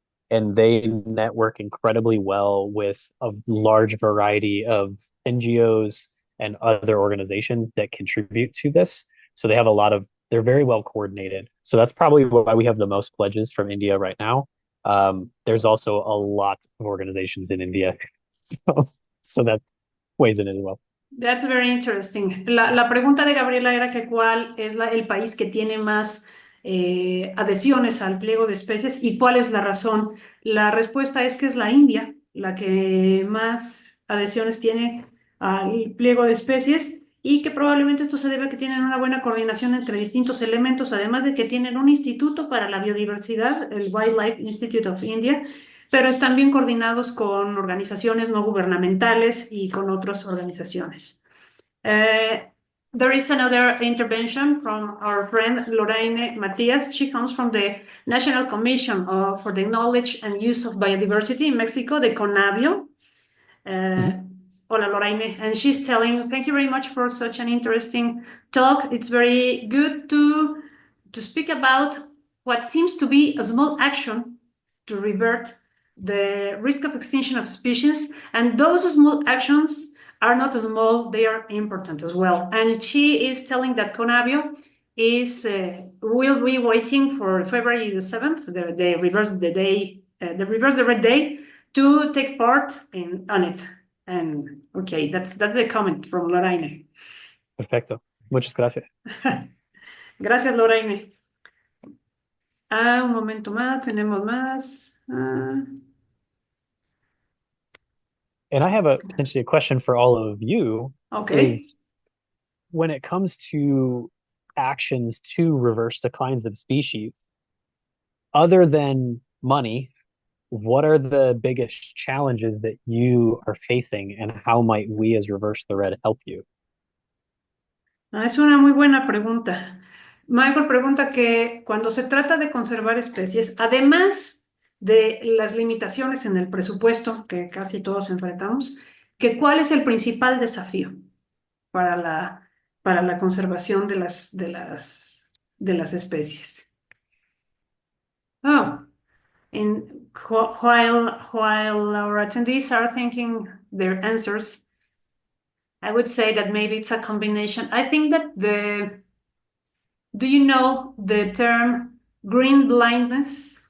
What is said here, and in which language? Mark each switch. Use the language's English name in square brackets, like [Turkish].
[English] And they network incredibly well with a large variety of NGOs and other organizations that contribute to this. So they have a lot of, they're very well coordinated. So that's probably why we have the most pledges from India right now. There's also a lot of organizations in India. So that weighs in as well. That's very interesting. [Spanish] La pregunta de Gabriela era que cuál es el país que tiene más adhesiones al pliego de especies y cuál es la razón. La respuesta es que es la India, la que más adhesiones tiene al pliego de especies y que probablemente esto se debe a que tienen una buena coordinación entre distintos elementos, además de que tienen un instituto para la biodiversidad, el Wildlife Institute of India, pero están bien coordinados con organizaciones no gubernamentales y con otras organizaciones. [English] There is another intervention from our friend Lorraine Matias. She comes from the National Commission for the Knowledge and Use of Biodiversity in Mexico, the CONABIO. [Spanish] Hola, [English] Lorraine. And she's telling, thank you very much for such an interesting talk. It's very good to speak about what seems to be a small action to revert the risk of extinction of species. And those small actions are not small, they are important as well. And she is telling that CONABIO will be waiting for February the 7th, the reverse the red day, to take part on it. And okay, that's the comment from Lorraine. [Spanish] Perfecto. Muchas gracias. Gracias, Lorraine. Un momento más, tenemos más. [English] And I have potentially a question for all of you. Okay. Is when it comes to actions to reverse declines of species, other than money, what are the biggest challenges that you are facing, and how might we as Reverse the Red help you? [Spanish] Es una muy buena pregunta. Michael pregunta que cuando se trata de conservar especies, además de las limitaciones en el presupuesto que casi todos enfrentamos, que cuál es el principal desafío para la conservación de las especies. [English] Oh, and while our attendees are thinking their answers, I would say that maybe it's a combination. I think that do you know the term green blindness?